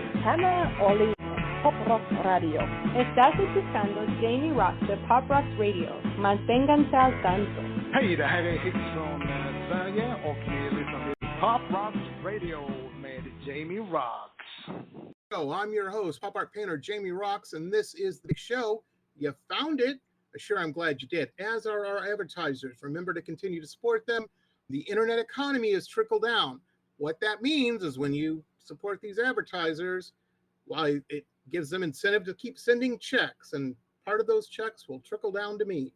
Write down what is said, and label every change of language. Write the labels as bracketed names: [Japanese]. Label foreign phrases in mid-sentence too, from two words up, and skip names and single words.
[Spanish] Hannah Oli, Pop Roxx Radio. Estás escuchando Jamie Roxx de Pop Roxx Radio. Manténganse al tanto. [Swedish] Hej, det här är Hits från Sverige och ni lyssnar till Pop Roxx Radio med Jamie Roxx. [English] So I'm your host, pop art painter Jamie Roxx, and this is the show. You found it. Sure, I'm glad you did. As are our advertisers. Remember to continue to support them. The internet economy has trickled down. What that means is when you support these advertisers, well, it gives them incentive to keep sending checks, and part of those checks will trickle down to me.